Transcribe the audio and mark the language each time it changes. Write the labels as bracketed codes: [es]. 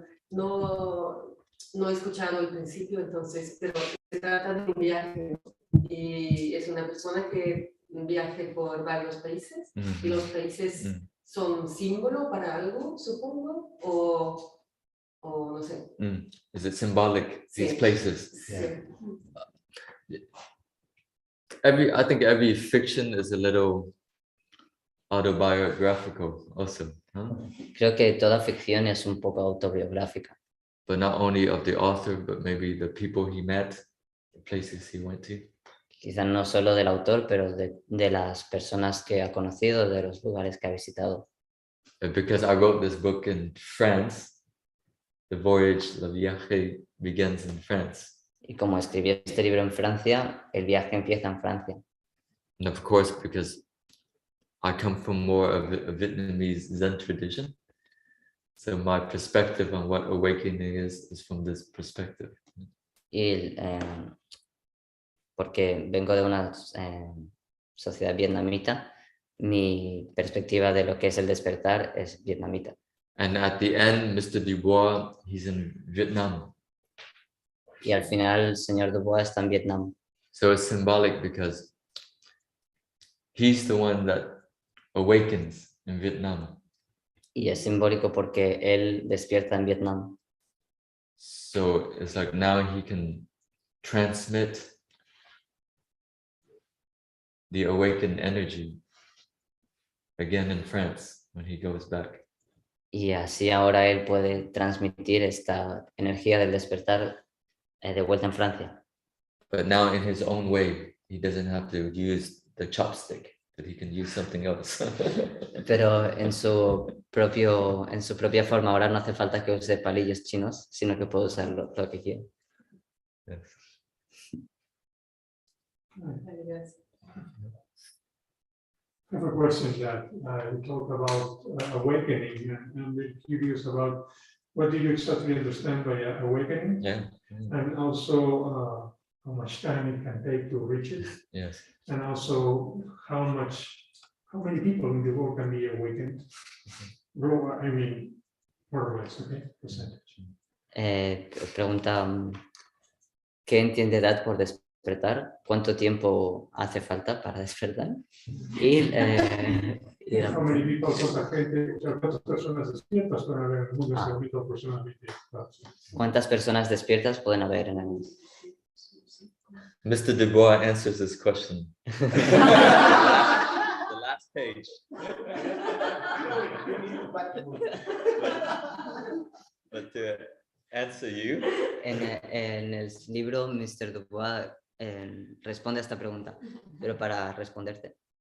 [es] No he escuchado el principio, entonces, pero se trata de un viaje. Y es una persona que viaje por varios países. Y los países son símbolo para algo, supongo, o no sé. [en] Is it symbolic, these places? Yeah. I think every fiction is a little autobiographical also, huh? [es] Creo que toda ficción es un poco autobiográfica. [en] But not only of the author, but maybe the people he met, the places he went to. [es] Quizás no solo del autor, pero de las personas que ha conocido, de los lugares que ha visitado. [en] because I wrote this book in France, the voyage, the viaje, begins in France. [es] Y como escribí este libro en Francia, el viaje empieza en Francia. [en] And of course, because I come from more of a Vietnamese Zen tradition, so my perspective on what awakening is from this perspective. [es] Y porque vengo de una sociedad vietnamita, mi perspectiva de lo que es el despertar es vietnamita. [en] And at the end, Mr. Dubois, he's in Vietnam. [es] Y al final el señor Dubois está en Vietnam. [en] So it's symbolic because he's the one that awakens in Vietnam. [es] Y es simbólico porque él despierta en Vietnam. [en] So it's like now he can transmit the awakened energy again in France when he goes back. [es] Y así ahora él puede transmitir esta energía del despertar de vuelta en Francia. [en] But now in his own way, he doesn't have to use the chopstick, but he can use something else. [es] Pero en su propia forma ahora no hace falta que use palillos chinos, sino que puede usar lo que quiera. [en] Yes. I have a question that you talk about awakening, and I'm curious about what do you exactly understand by awakening, Yeah. and also how much time it can take to reach it, Yes. and also how many people in the world can be awakened. I mean, more or less, okay, percentage. [es] Pregunta, ¿qué entiende Dat por despertar? ¿Cuánto tiempo hace falta para despertar? Y [en] How many people, [es] cuánta gente, o sea, cuántas personas despiertas pueden haber en el mundo si ahorita personalmente. ¿cuántas personas despiertas pueden haber en el mundo? [en] Mr. Dubois answers this question. The last page. But to answer you, [es] En el libro, Mr. Dubois responde a esta pregunta, pero para responderte,